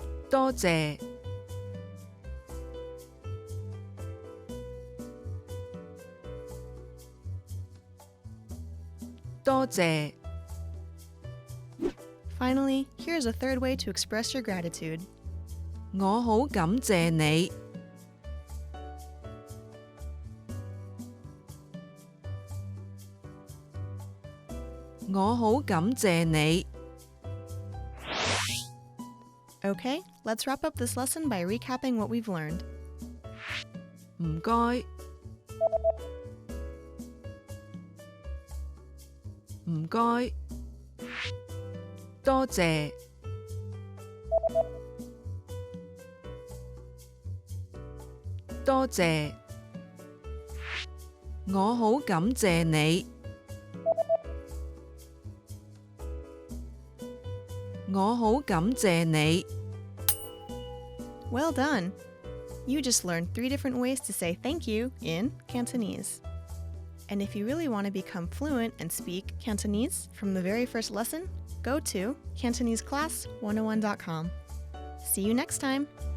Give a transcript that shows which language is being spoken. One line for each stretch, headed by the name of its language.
Cantonese: 多謝 多謝
English: Finally, here's a third way to express your gratitude.
Cantonese: 我好感謝你 我好感謝你
English: Okay, let's wrap up this lesson by recapping what we've learned.
Cantonese: 唔該 唔該 多謝 多謝 我好感謝你 我好感謝你
English: Well done! You just learned 3 different ways to say thank you in Cantonese. And if you really want to become fluent and speak Cantonese from the very first lesson, go to CantoneseClass101.com. See you next time!